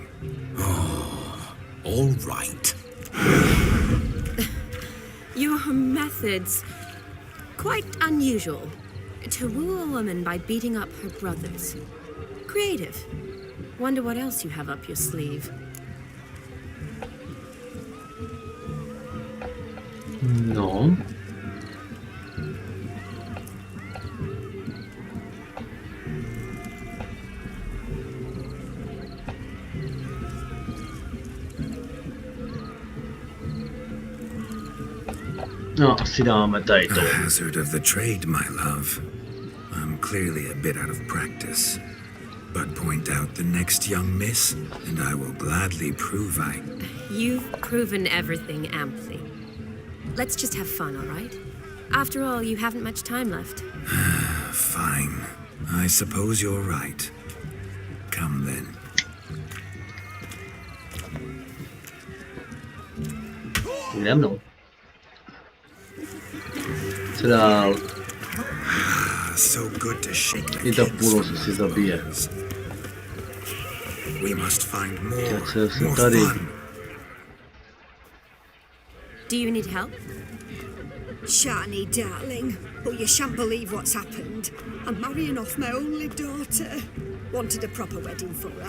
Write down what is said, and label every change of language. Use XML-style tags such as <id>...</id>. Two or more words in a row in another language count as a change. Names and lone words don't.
<en>Oh, all right. Your methods, quite unusual. To woo a woman by beating up her brothers. Creative. Wonder what else you have up your sleeve. No.</en> <cs>No, asi dáme tady</cs> <en>The</en> <cs>to.</cs> <en>hazard of the trade, my love. I'm clearly a bit out of practice. But point out the next young miss, and I will gladly prove I... You've proven everything amply. Let's just have fun, all right? After all, you haven't much time left. Fine. I suppose you're right. Come then.</en> <cs>Jde mnou. Co dál?</cs> <en>So good to shake the</en> <cs>I ta</cs> <en>king's</en> <cs>půl si zabije.</cs> <en>We must find more,</en> <cs>Tak se</cs> <en>more</en> <cs>tady.</cs> <en>fun. Do you need help? Shani, darling. Oh, you shan't believe what's happened. I'm marrying off my only daughter. Wanted a proper wedding for her.</en>